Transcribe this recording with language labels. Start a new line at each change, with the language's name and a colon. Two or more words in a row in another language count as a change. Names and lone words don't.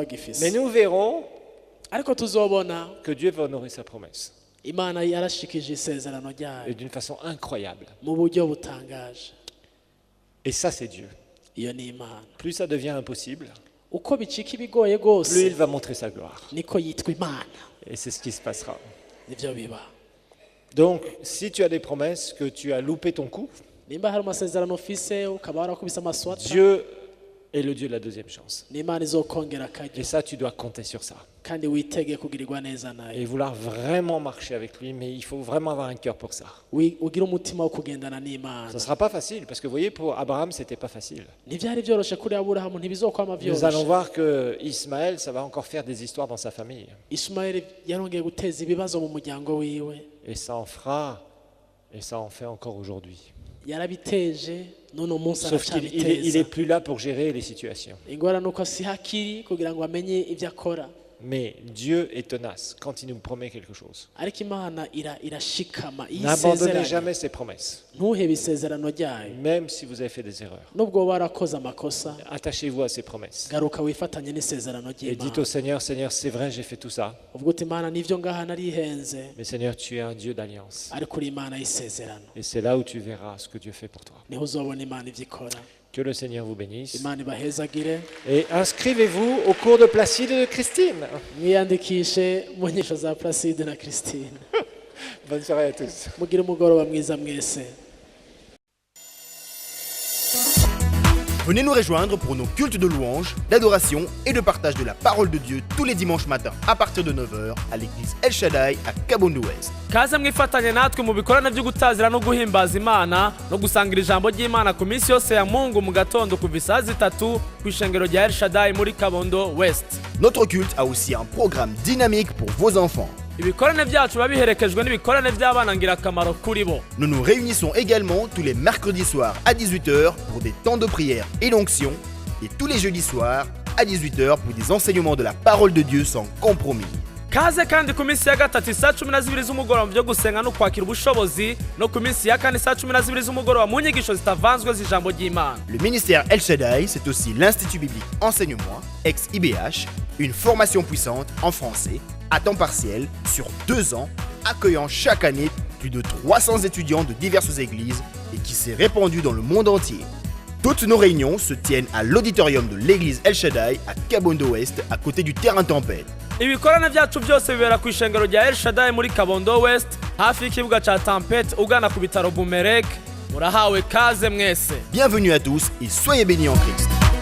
French: Mais
Rundi: bagifise,
French: nous verrons
Rundi: ariko tuzobona
French: que Dieu va honorer sa promesse,
Rundi: Imana yarashikije isezerano
French: et
Rundi: ryayo
French: d'une façon incroyable.
Rundi: mu buryo butangaje.
French: Et ça, c'est Dieu.
Rundi: Iyo ni Imana.
French: Plus ça devient impossible,
Rundi: Uko bicika ibigoye
French: plus il
Rundi: gose
French: va montrer sa gloire.
Rundi: niko yitwa Imana.
French: Et c'est ce qui se passera.
Rundi: Nivyo biba.
French: Donc, si tu as des promesses, que tu as loupé ton coup,
Rundi: Nimba hari amasezerano ufise ukaba warakubise amaswata,
French: Dieu est le Dieu de la deuxième chance.
Rundi: ni Imana izokongera akaryo
French: Et ça, tu dois compter sur ça.
Rundi: kandi witege kugirirwa neza nayo.
French: Et vouloir vraiment marcher avec lui, mais il faut vraiment avoir un cœur pour ça.
Rundi: Ugire umutima wo kugendana n'Imana.
French: Ça ne sera pas facile, parce que vous voyez, pour Abraham, c'était pas facile.
Rundi: Ntivyari vyoroshe kuri Aburahamu, ntibizokwama
French: Nous allons
Rundi: vyoroshe.
French: voir que Ismaël, ça va encore faire des histoires dans sa famille.
Rundi: Ismaeli yarongeye guteza ibibazo mu muryango wiwe,
French: Et ça en fera, et ça en fait encore aujourd'hui.
Rundi: yarabiteje none umunsi
French: Sauf qu'il il
Rundi: aracabiteza.
French: est plus là pour gérer les situations.
Rundi: Ingorane nuko si hakiri kugira ngo amenye ivyo akora,
French: Mais Dieu est tenace quand il nous promet quelque chose.
Rundi: ariko Imana irashikama iyo
French: N'abandonnez
Rundi: isezeranye.
French: jamais ses promesses,
Rundi: Ntuhebe isezerano ryayo,
French: même si vous avez fait des erreurs.
Rundi: nubwo woba warakoze amakosa,
French: Attachez-vous à ses promesses.
Rundi: garuka wifatanye n'isezerano
French: Et dites
Rundi: ry'Imana.
French: au Seigneur, Seigneur, c'est vrai, j'ai fait tout ça.
Rundi: Ubwo uti Imana nivyo ngaha narihenze,
French: Mais Seigneur, tu es un Dieu d'alliance.
Rundi: ariko uri Imana y'isezerano.
French: Et c'est là où tu verras ce que Dieu fait pour toi.
Rundi: Niho uzobona Imana ivyo ikora.
French: Que le Seigneur vous bénisse.
Rundi: Imana ibahezagire,
French: Et inscrivez-vous au cours de Placide et de Christine.
Rundi: mwiyandikishe mu nyisho za Placide na Christine.
French: Bonne soirée à tous.
Rundi: Mugire umugoroba mwiza mwese.
French: Venez nous rejoindre pour nos cultes de louange, d'adoration et de partage de la parole de Dieu tous les dimanches matins à partir de 9h à l'église El Shaddai à Kabondo Ouest.
Rundi: Kaze mwifatanye natwe mu bikorane byo gutazira no guhimbaza Imana no gusangira ijambo ry'Imana ku minsi yose ya Mungu mu gatondo kuva isaha 3 ku ishengero rya El Shaddai muri Kabondo West.
French: Notre culte a aussi un programme dynamique pour vos enfants.
Rundi: Ibikorane byacu biba biherekejwe n'ibikorane by'abana ngirakamaro kuri bo.
French: Nous nous réunissons également tous les mercredis soirs à 18h pour des temps de prière et d'onction et tous les jeudis soirs à 18h pour des enseignements de la parole de Dieu sans compromis.
Rundi: Kaze kandi ku minsi ya gatatu saa 12 z'umugoroba byo gusenga no kwakira ubushobozi no ku minsi ya kane saa 12 z'umugoroba mu nyigisho zitavanzwe z'ijambo ry'Imana.
French: Le ministère El Shaddai, c'est aussi l'Institut biblique Enseigne-moi, ex-IBH, une formation puissante en français, à temps partiel, sur 2 ans, accueillant chaque année plus de 300 étudiants de diverses églises et qui s'est répandu dans le monde entier. Toutes nos réunions se tiennent à l'auditorium de l'église El Shaddai à Kabondo West, à côté du terrain Tempête.
Rundi: ibikorana byacu byose bibera ku ishengero rya El Shaddai muri Kabondo West hafi y'ikibuga ca Tempête ugana ku bitaro Bumerek. Murahawe kaze mwese.
French: Bienvenue à tous et soyez bénis en Christ.